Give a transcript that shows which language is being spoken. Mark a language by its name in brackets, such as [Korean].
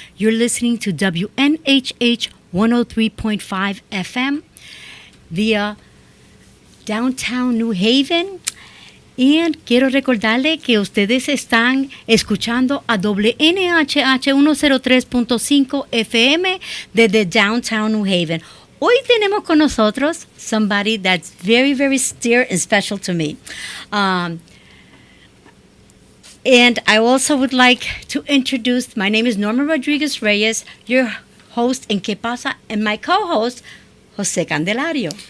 [English] You're listening to WNHH 103.5 FM via downtown New Haven. [Spanish] Y quiero recordarle que ustedes están escuchando a WNHH 103.5 FM desde downtown New Haven. Hoy tenemos con nosotros [English] somebody that's very, very dear and special to me. And I also would like to introduce, my name is Norma Rodríguez-Reyes, your host in K-PASA, and my co-host, Jose Candelario.